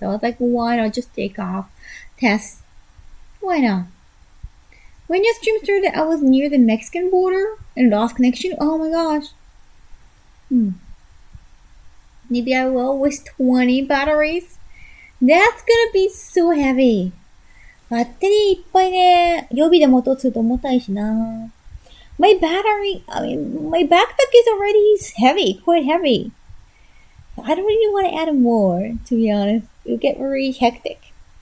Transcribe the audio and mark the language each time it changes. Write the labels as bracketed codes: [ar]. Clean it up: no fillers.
[en] So I was like, why not just take off test? Why not? When your stream started, I was near the Mexican border and lost connection. Oh my gosh. Maybe I will with 20 batteries. That's gonna be so heavy. [ja] バッテリーいっぱいね、予備で持とうとすると重たいしな。 [en] My battery, my backpack is already heavy, quite heavy. I don't really want to add more, to be honest. It'll get very hectic.